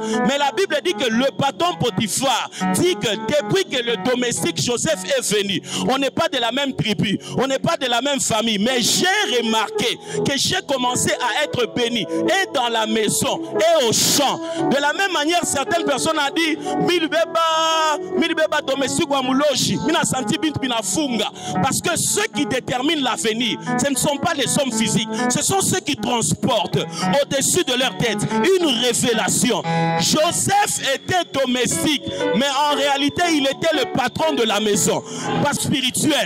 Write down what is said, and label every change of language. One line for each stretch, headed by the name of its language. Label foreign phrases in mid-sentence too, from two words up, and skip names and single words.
French: Mais la Bible dit que le patron Potiphar dit que depuis que le domestique Joseph est venu, on n'est pas de la même tribu, on n'est pas de la même famille, mais j'ai remarqué que j'ai commencé à être béni et dans la maison et au champ. De la même manière, certaines personnes ont dit domestique
Luba-Lulua: wa muloji, mina senti bintu bina funga,
French: parce que ceux qui déterminent l'avenir, ce ne sont pas les hommes physiques, ce sont ceux qui transportent au-dessus de leur tête une révélation. Joseph était domestique, mais en réalité, il était le patron de la maison. Pas spirituel.